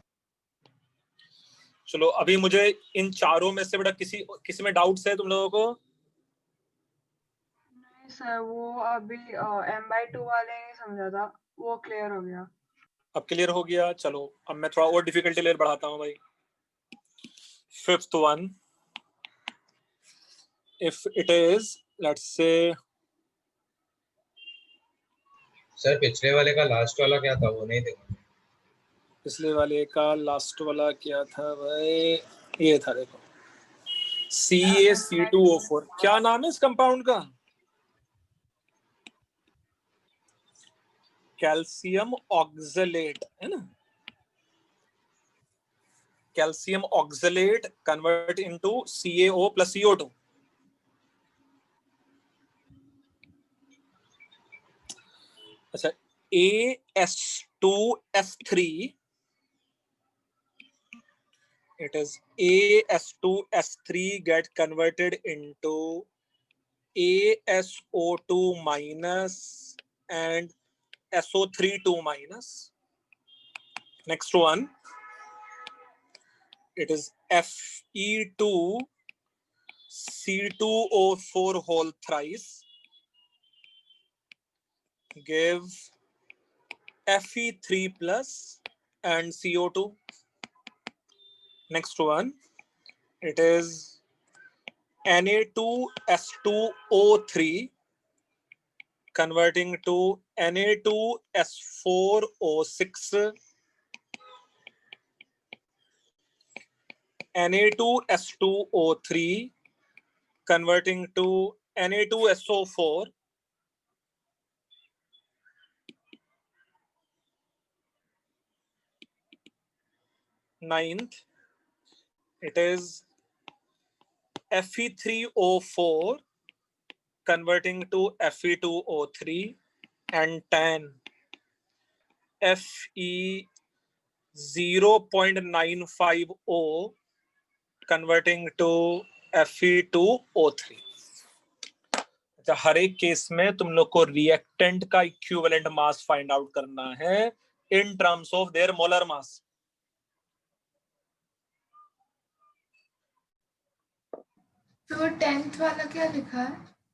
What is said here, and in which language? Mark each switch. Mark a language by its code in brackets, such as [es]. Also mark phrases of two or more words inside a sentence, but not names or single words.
[hi] चलो अभी मुझे इन चारों में से बेटा किसी में डाउट्स है तुम लोगों को? नहीं सर, वो अभी M/2 वाले नहीं समझा था, वो क्लियर हो गया। अब क्लियर हो गया। चलो अब मैं थोड़ा और [en] difficulty layer [hi] बढ़ाता हूँ भाई। [en] 5th one, if it is, let's say, [hi] सर पिछले वाले का लास्ट वाला क्या था वो नहीं देखा। पिछले वाले का लास्ट वाला क्या था भाई? ये था, देखो, CaC2O4। क्या नाम है इस कंपाउंड का? [en] calcium oxalate, [hi] है ना? [en] calcium oxalate convert into CaO + CO2। [hi] अच्छा, [en] AS2S3, it is AS2S3 get converted into ASO2 minus and SO3 minus. Next one, it is Fe2C2O4 whole thrice give Fe3 plus and CO2. Next one, it is Na2S2O3 converting to Na2S4O6, Na2S2O3 converting to Na2SO4, ninth, it is Fe3O4 converting to Fe2O3, and 10, Fe0.95O converting to Fe2O3। [hi] अच्छा, हर एक केस में तुम लोग को रिएक्टेंट का [en] equivalent mass find out [hi] करना है [en] in terms of their molar mass. [hi] तो 10th वाला क्या लिखा है?